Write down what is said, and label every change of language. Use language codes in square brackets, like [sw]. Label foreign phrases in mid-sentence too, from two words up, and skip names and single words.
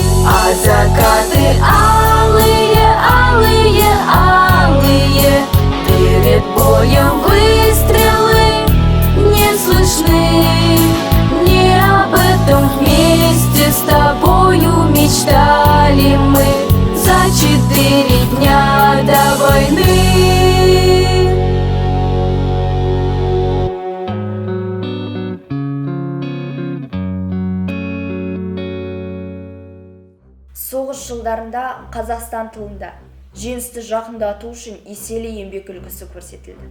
[ru] А закаты алые, алые, алые, перед боем выстрелы не слышны. Не об этом вместе с тобою мечтали мы за 4 дня до войны. [kk] Соғыс жылдарында Қазақстан тылында жеңісті жақындату үшін еселі еңбек үлгісі көрсетілді.